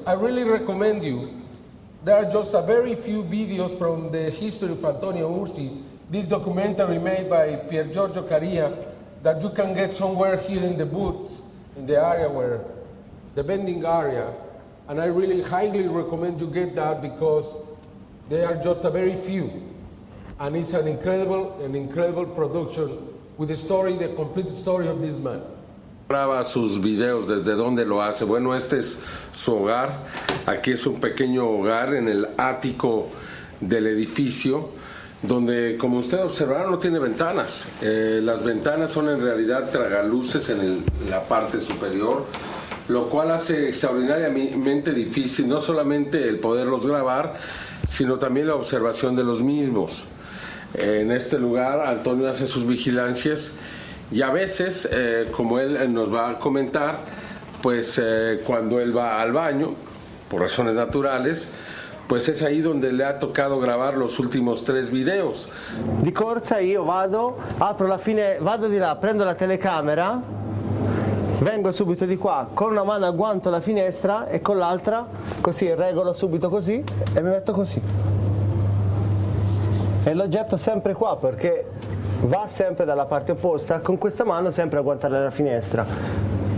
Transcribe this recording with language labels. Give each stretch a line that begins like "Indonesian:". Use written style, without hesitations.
English: I really recommend you. There are just a very few videos from the history of Antonio Urzi, this documentary made by Pier Giorgio Caria that you can get somewhere here in the booths, in the area where, the vending area. And I really highly recommend you get that because they are just a very few. And it's an incredible production with the story, the complete story of this man.
Spanish: Graba sus videos, desde dónde lo hace. Bueno, este es su hogar. Aquí es un pequeño hogar en el ático del edificio, donde, como usted observará, no tiene ventanas. Las ventanas son en realidad tragaluces en la parte superior, lo cual hace extraordinariamente difícil no solamente el poderlos grabar, sino también la observación de los mismos. En este lugar Antonio hace sus vigilancias y a veces, como él nos va a comentar, pues cuando él va al baño, por razones naturales, pues es ahí donde le ha tocado grabar los últimos 3 videos.
Italian: Di corsa io vado, apro la vado di là, prendo la telecamera, vengo subito di qua, con una mano agguanto la finestra e con l'altra così regolo subito così e mi metto così. E l'oggetto sempre qua perché va sempre dalla parte opposta, con questa mano sempre a guardare la finestra.